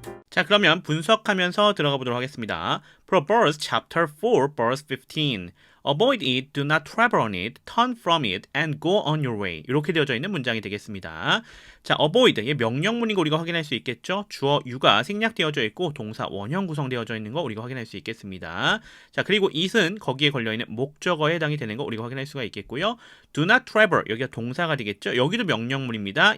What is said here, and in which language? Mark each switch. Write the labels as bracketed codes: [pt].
[ko] 자, 그러면 분석하면서 들어가 보도록 하겠습니다. [en] Proverbs chapter 4 verse 15. Avoid it, do not travel on it, turn from it, and go on your way. [ko] 이렇게 되어져 있는 문장이 되겠습니다. 자, avoid, 이 명령문인 거 우리가 확인할 수 있겠죠? 주어 유가 생략되어져 있고 동사 원형 구성되어져 있는 거 우리가 확인할 수 있겠습니다. 자, 그리고 it은 거기에 걸려있는 목적어에 해당이 되는 거 우리가 확인할 수가 있겠고요. [en] Do not travel, [ko] 여기가 동사가 되겠죠? 여기도 명령문입니다.